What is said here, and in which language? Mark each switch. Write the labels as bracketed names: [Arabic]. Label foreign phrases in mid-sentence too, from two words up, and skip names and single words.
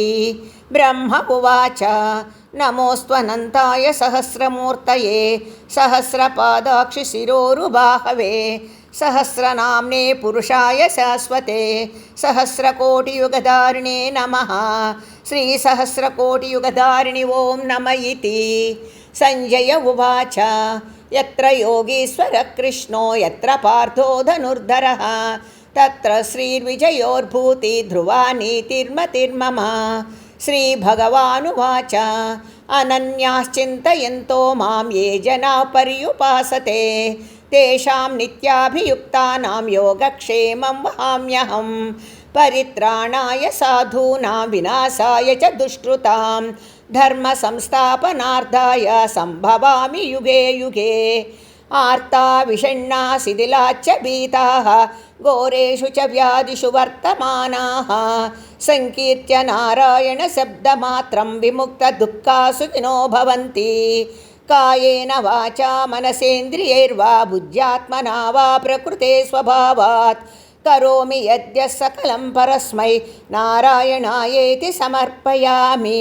[Sanskrit] ब्रह्म उवाच नमोस्त्वनन्ताय सहस्रमूर्तये सहस्रपादाक्षि शिरोरुबाहवे सहस्रनाम्ने पुरुषाय शाश्वते सहस्रकोटियुगधारिणे नमः. श्रीसहस्रकोटियुगधारिणि ओं नम इति. सञ्जय उवाच यत्र योगीश्वर कृष्णो यत्र पार्थो धनुर्धरः तत्र श्रीर्विजयोर्भूति ध्रुवा नीतिर्मतिर्मम. श्रीभगवानुवाच अनन्याश्चिन्तयन्तो मां ए जना पर्युपासते तेषां नित्याभियुक्तानां योगक्षेमं वहाम्यहं. परित्राणाय साधूनां विनाशाय च दुष्कृतां धर्म संस्थापनार्थाय सम्भवामि युगे युगे. आर्ता विषण्णा शिथिलाच्च भीताः घोरेषु च व्याधिषु वर्तमानाः संकीर्त्य नारायण शब्दमात्रं विमुक्त दुःखासु विनो भवन्ति. कायेन वाचा मनसेन्द्रियैर्वा बुद्ध्यात्मना वा प्रकृते स्वभावात् करोमि यद्य सकलं परस्मै नारायणायेति समर्पयामि.